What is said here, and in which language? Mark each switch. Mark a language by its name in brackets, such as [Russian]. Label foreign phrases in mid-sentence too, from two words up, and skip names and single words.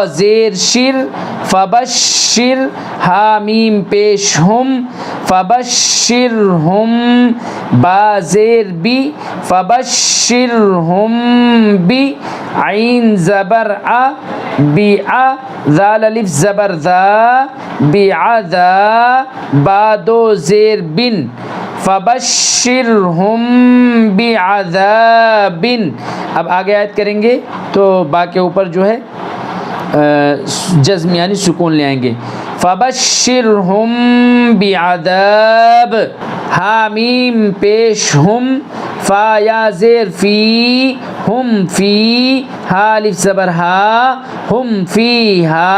[Urdu] زیر شر فبشر ہا میم پیش ہم فبشرہم با زیر بی فبشرہم بی عین زبر ا بی ا ذال الف زبر ذا بی ذا با دو زیر بن [Arabic] فبشرہم بعذاب. [Urdu] اب آگے آیت کریں گے تو با کے اوپر جو ہے جزم یعنی سکون لے آئیں گے. [Arabic] فبشرہم بعذاب [Urdu] ہا میم پیش ہم فا یا زیر فی ہم فی ہا الف زبر ہا ہم فی ہا.